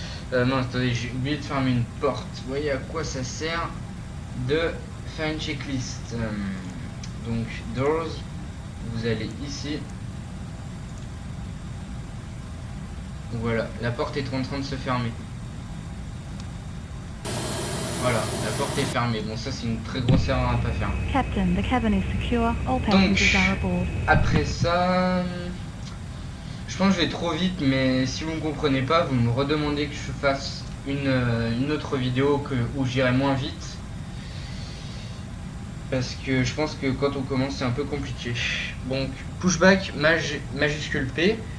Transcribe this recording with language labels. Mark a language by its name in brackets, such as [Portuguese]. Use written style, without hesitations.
[French] Non attendez, j'ai oublié de fermer une porte. Vous voyez à quoi ça sert de faire une checklist. Donc doors, vous allez ici. Voilà, la porte est en train de se fermer. Voilà, la porte est fermée. Bon, ça c'est une très grosse erreur à ne pas faire. [English] Captain, the cabin is secure. All passengers are aboard. [French] Après ça, je pense que je vais trop vite, mais si vous ne comprenez pas, vous me redemandez que je fasse une autre vidéo où j'irai moins vite. Parce que je pense que quand on commence c'est un peu compliqué. Donc pushback majuscule P.